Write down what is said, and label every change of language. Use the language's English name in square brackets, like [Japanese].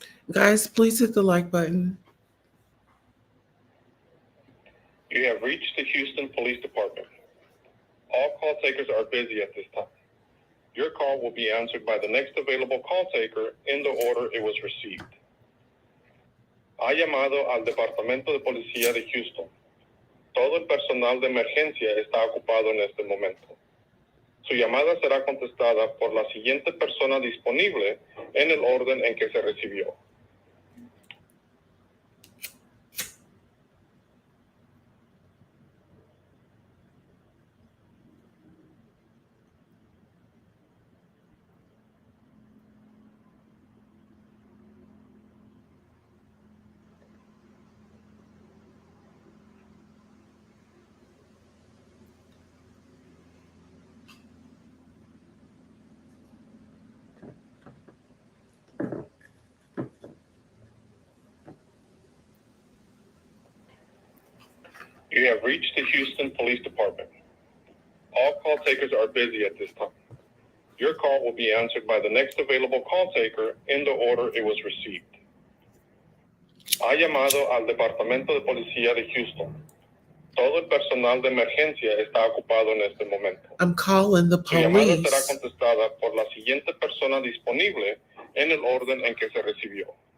[English] Guys, please hit the like button. You have reached the Houston Police Department. All call takers are busy at this time. Your call will be answered by the next available call taker in the order it was received. [Spanish] Ha llamado al Departamento de Policía de Houston. Todo el personal de emergencia está ocupado en este momento. Su llamada será contestada por la siguiente persona disponible en el orden en que se recibió. [English] You have reached the Houston Police Department. All call takers are busy at this time. Your call will be answered by the next available call taker in the order it was received. [Spanish] Ha llamado al Departamento de Policía de Houston. Todo el personal de emergencia está ocupado en este momento. [English] I'm calling the [Spanish] Su llamada será [English] police. [Spanish] contestada por la siguiente persona disponible en el orden en que se recibió.